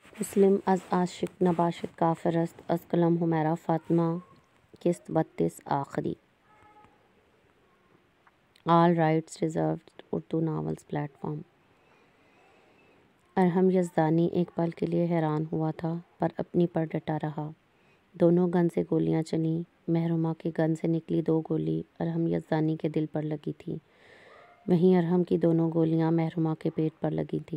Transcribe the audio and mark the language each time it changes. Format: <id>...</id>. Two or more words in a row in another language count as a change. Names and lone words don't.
<ur>مسلم از عاشق نباشد کافر است، از قلم حمیرہ فاطمہ قسط 32 آخری۔</ur> <en>All Rights Reserved Urdu Novels Platform.</en> <ur>ارحم یزدانی ایک پل کے لیے حیران ہوا تھا پر اپنی پر ڈٹا رہا۔ دونوں گن سے گولیاں چلیں۔ محرومہ کے گن سے نکلی 2 گولی ارحم یزدانی کے دل پر لگی تھی، وہیں ارحم کی دونوں گولیاں محرومہ کے پیٹ پر لگی تھیں۔</ur>